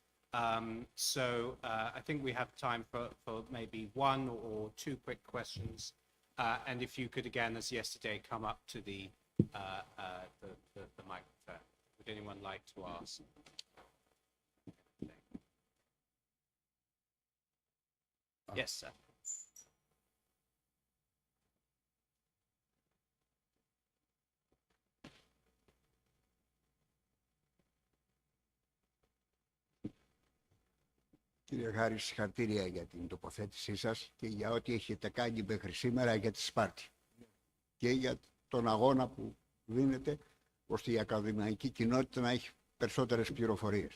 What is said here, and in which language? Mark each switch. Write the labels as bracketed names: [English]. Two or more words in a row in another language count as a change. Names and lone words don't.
[English] I think we have time for maybe 1 or 2 quick questions. And if you could, again, as yesterday, come up to the microphone. Would anyone like to ask? Yes, sir. [Greek] Κύριε Χάρη, συγχαρητήρια για την τοποθέτησή σας και για ό,τι έχετε κάνει μέχρι σήμερα για τη Σπάρτη και για τον αγώνα που δίνετε ώστε η ακαδημαϊκή κοινότητα να έχει περισσότερες πληροφορίες.